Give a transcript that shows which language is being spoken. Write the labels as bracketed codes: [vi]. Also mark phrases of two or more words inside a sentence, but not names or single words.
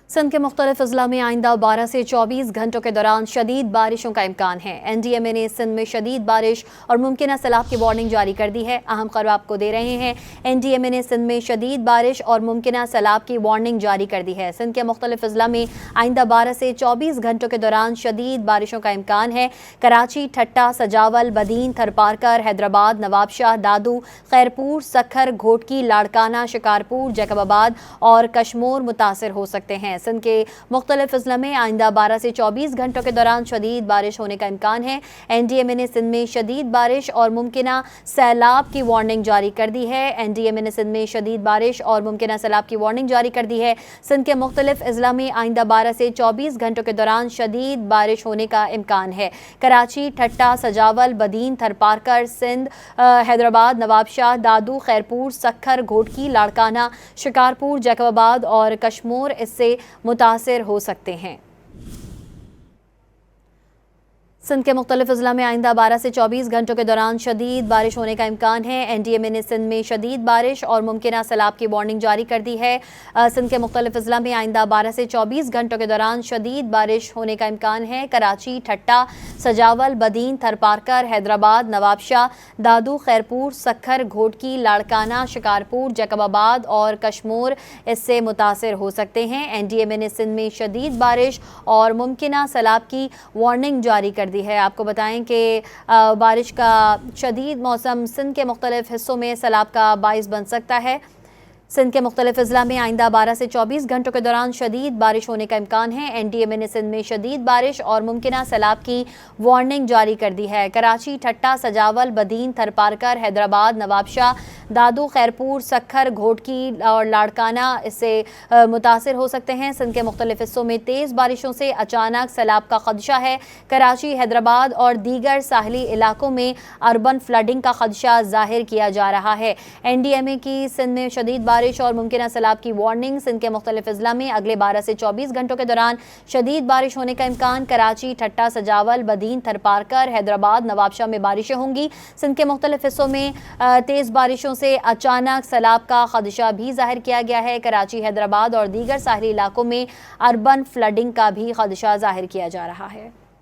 [ur] سندھ کے مختلف اضلاع میں آئندہ 12 سے 24 گھنٹوں کے دوران شدید بارشوں کا امکان ہے. NDMA نے سندھ میں شدید بارش اور ممکن سیلاب کی وارننگ جاری کر دی ہے. اہم خبر آپ کو دے رہے ہیں. NDMA نے سندھ میں شدید بارش اور ممکن سیلاب کی وارننگ جاری کر دی ہے. سندھ کے مختلف اضلاع میں آئندہ 12 سے 24 گھنٹوں کے دوران شدید بارشوں کا امکان ہے. کراچی، ٹھٹھہ، سجاول، بدین، تھرپارکر، حیدرآباد، نوابشاہ، دادو، خیرپور، سکھر، گھوٹکی، لاڑکانہ، شکارپور، جیکب آباد اور کشمور متاثر ہو سکتے ہیں. سندھ کے مختلف اضلاع میں آئندہ 12 سے 24 گھنٹوں کے دوران شدید بارش ہونے کا امکان ہے. NDMA نے سندھ میں شدید بارش اور ممکنہ سیلاب کی وارننگ جاری کر دی ہے. NDMA نے سندھ میں شدید بارش اور ممکنہ سیلاب کی وارننگ جاری کر دی ہے. سندھ کے مختلف اضلاع میں آئندہ 12 سے 24 گھنٹوں کے دوران شدید بارش ہونے کا امکان ہے. کراچی، ٹھٹھہ، سجاول، بدین، تھرپارکر، سندھ، حیدرآباد، نوابشاہ، دادو، خیرپور، سکھر، گھوٹکی، لاڑکانہ، شکارپور، جیکب آباد اور کشمور اس سے متاثر ہو سکتے ہیں. سندھ کے مختلف اضلاع میں آئندہ 12 سے 24 گھنٹوں کے دوران شدید بارش ہونے کا امکان ہے. NDMA نے سندھ میں شدید بارش اور ممکنہ سیلاب کی وارننگ جاری کر دی ہے. سندھ کے مختلف اضلاع میں آئندہ 12 سے 24 گھنٹوں کے دوران شدید بارش ہونے کا امکان ہے. کراچی، ٹھٹھہ، سجاول، بدین، تھرپارکر، حیدرآباد، نوابشاہ، دادو، خیرپور، سکھر، گھوٹکی، لاڑکانہ، شکارپور، جیکب آباد اور کشمور اس سے متاثر ہو سکتے ہیں. NDMA نے سندھ میں شدید بارش اور ممکنہ سیلاب کی وارننگ جاری کر دی ہے. آپ کو بتائیں کہ بارش کا شدید موسم سندھ کے مختلف حصوں میں سیلاب کا باعث بن سکتا ہے. سندھ کے مختلف اضلاع میں آئندہ 12 سے 24 گھنٹوں کے دوران شدید بارش ہونے کا امکان ہے. NDMA نے سندھ میں شدید بارش اور ممکنہ سیلاب کی وارننگ جاری کر دی ہے. کراچی، ٹھٹھہ، سجاول، بدین، تھرپارکر، حیدرآباد، نوابشاہ، دادو، خیرپور، سکھر، گھوٹکی اور لاڑکانہ اس سے متاثر ہو سکتے ہیں. سندھ کے مختلف حصوں میں تیز بارشوں سے اچانک سیلاب کا خدشہ ہے. کراچی، حیدرآباد اور دیگر ساحلی علاقوں میں [en] urban flooding [ur] کا خدشہ ظاہر کیا جا رہا ہے. NDMA کی سندھ میں شدید بارش اور ممکن سیلاب کی وارننگ. سندھ کے مختلف اضلاع میں اگلے 12 سے 24 گھنٹوں کے دوران شدید بارش ہونے کا امکان. کراچی، ٹھٹھہ، سجاول، بدین، تھرپارکر، حیدرآباد، نوابشاہ میں بارشیں ہوں گی. سندھ کے مختلف حصوں میں تیز بارشوں سے اچانک سیلاب کا خدشہ بھی ظاہر کیا گیا ہے. کراچی، حیدرآباد اور دیگر ساحلی علاقوں میں [en] urban flooding [ur] کا بھی خدشہ ظاہر کیا جا رہا ہے.